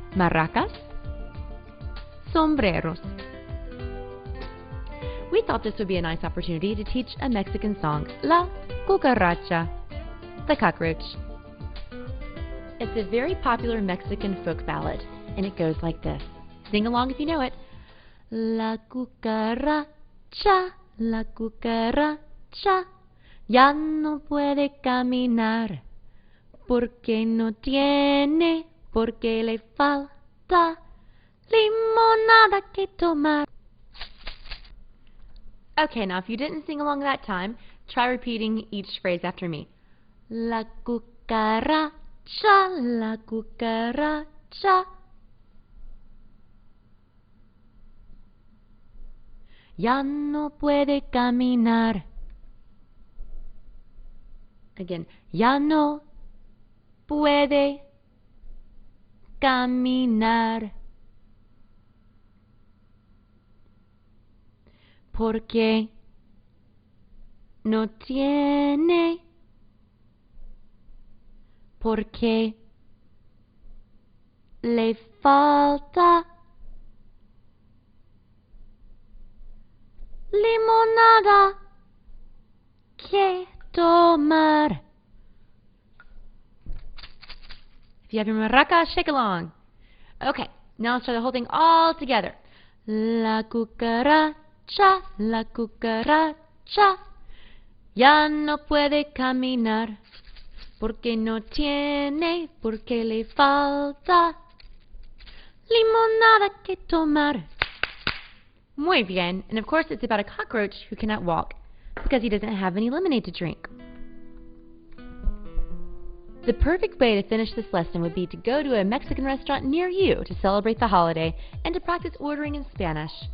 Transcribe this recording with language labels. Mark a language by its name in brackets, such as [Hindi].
[English] Maracas, sombreros. We thought this would be a nice opportunity to teach a Mexican song, La Cucaracha, the cockroach. It's a very popular Mexican folk ballad, and it goes like this. Sing along if you know it. [Spanish] La cucaracha, ya no puede caminar, porque no tiene, porque le falta limonada que tomar. [English] Okay, now if you didn't sing along that time, try repeating each phrase after me. [Spanish] La cucaracha, ya no puede caminar. Again, ya no puede caminar. Porque no tiene porque le falta limonada que tomar. [English] If you have your maraca, shake along. Okay, now let's try the whole thing all together. [Spanish] La cucaracha ya no puede caminar porque no tiene, porque le falta limonada que tomar. Muy bien. [English] And of course it's about a cockroach who cannot walk because he doesn't have any lemonade to drink. The perfect way to finish this lesson would be to go to a Mexican restaurant near you to celebrate the holiday and to practice ordering in Spanish.